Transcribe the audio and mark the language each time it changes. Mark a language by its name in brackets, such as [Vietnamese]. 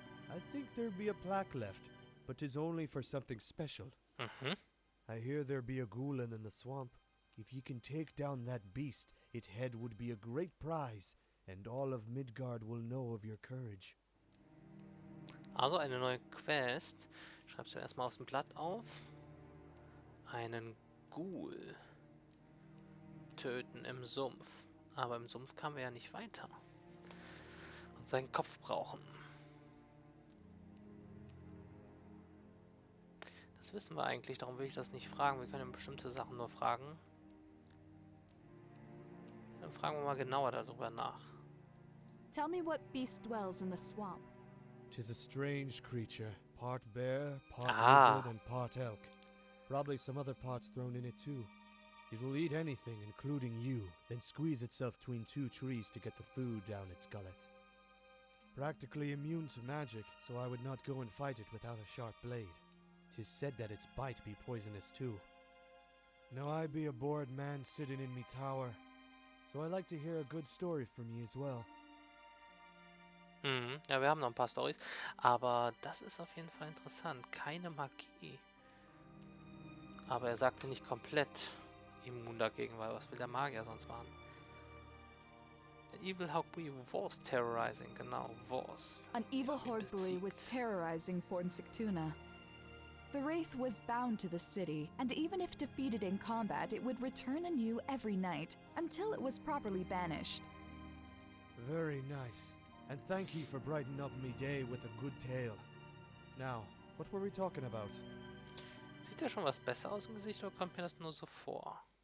[English] I think there'd be a plaque left, but 'tis only for something special. Mhm. I hear there be a Ghoulan in the swamp. If ye can take down that beast, its head would be a great prize, and all of Midgard will know of your courage. [German] Also eine neue Quest. Schreibst du erstmal aufs Blatt auf. Einen Ghoul töten im Sumpf. Aber im Sumpf kamen wir ja nicht weiter. Und seinen Kopf brauchen. Das wissen wir eigentlich, darum will ich das nicht fragen. Wir können bestimmte Sachen nur fragen. Dann fragen wir mal genauer darüber nach. [English] Tell me what beast dwells in the swamp. 'Tis a strange creature, part bear, part Ah. lizard, and part elk. Probably some other parts thrown in it too. It'll eat anything, including you, then squeeze itself between 2 trees to get the food down its gullet. Practically immune to magic, so I would not go and fight it without a sharp blade. 'Tis said that its bite be poisonous too. Now I be a bored man sitting in me tower, so I like to hear a good story from ye as well. Mhm. [German] Ja, wir haben noch ein paar Storys. Aber das ist auf jeden Fall interessant. Keine Magie. Aber er sagte nicht komplett immun dagegen, weil was will der Magier sonst machen? [English] An evil Hagbui was terrorizing. [German] Genau, was. [English] An evil [German] ihn [English] Horgbui was [German] besiegt. [English] terrorizing Fort Sigtuna. The Wraith was bound to the city, and even if defeated in combat, it would return anew every night, until it was properly banished. Very nice. And thank ye for brightening up me day with a good tale. Now, what were we talking about? [German] Sieht ja schon was besser aus im Gesicht oder kommt mir das nur so vor?